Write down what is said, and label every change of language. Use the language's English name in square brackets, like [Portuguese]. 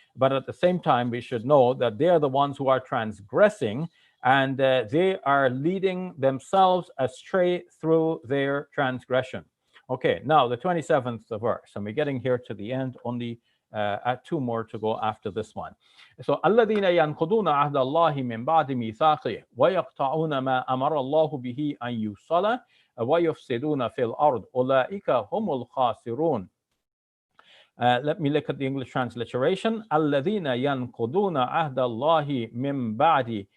[English] But at the same time, we should know that they are the ones who are transgressing, and they are leading themselves astray through their transgression. Okay, now the 27th verse, and we're getting here to the end, only two more to go after this one. [Arabic] So الذين ينقضون عهد الله من بعد ميثاقه ويقطعون ما أمر الله به أن يوصل ويفسدون في الأرض أولئك هم الخاسرون. [English] Let me look at the English transliteration. [Arabic] الذين ينقضون عهد الله من بعد.